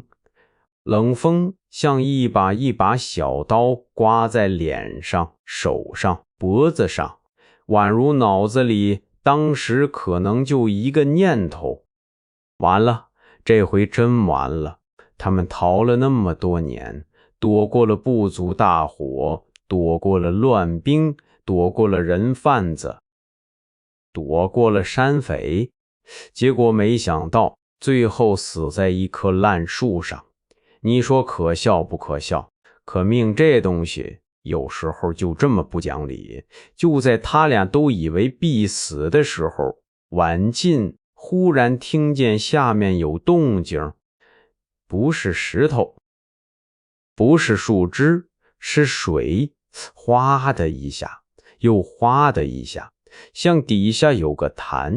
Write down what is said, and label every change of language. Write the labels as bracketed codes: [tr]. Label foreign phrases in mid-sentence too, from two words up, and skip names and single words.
[zh] 冷風像一把一把小刀刮在臉上、手上、脖子上，宛如腦子裡當時可能就一個念頭：完了，這回真完了。他們逃了那麼多年，躲過了部族大火，躲過了亂兵，躲過了人販子，躲過了山匪，結果沒想到最後死在一棵爛樹上。你說可笑不可笑？可命這東西有時候就這麼不講理。就在他倆都以為必死的時候，婉靜忽然聽見下面有動靜，不是石頭，不是樹枝，是水，嘩的一下，又嘩的一下，像底下有個潭。